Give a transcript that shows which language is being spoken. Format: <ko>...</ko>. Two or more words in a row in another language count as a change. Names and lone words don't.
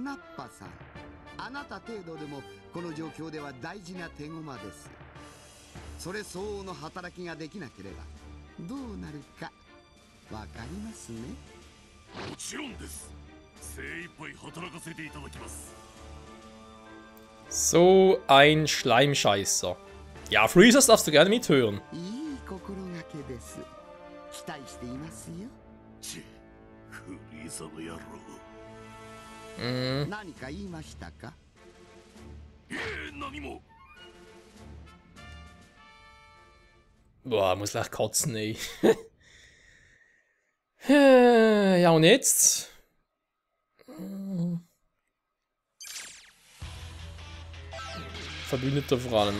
<ja>ナッパさん、あなた程度でもこの状況では大事な手駒です。それ相応の働きができなければどうなるかわかりますね。もちろんです。精一杯働かせていただきます。</ja> <de>So ein Schleimscheißer. Ja, Freezers darfst du gerne mithören.</de> <ja>いい心がけです。期待していますよ。チェ、フリーザの野郎。何か言いましたか？何も。</ja> <de>Boah, muss gleich kotzen, ey. Ja, und jetzt? Verbündeter vor allem.</de>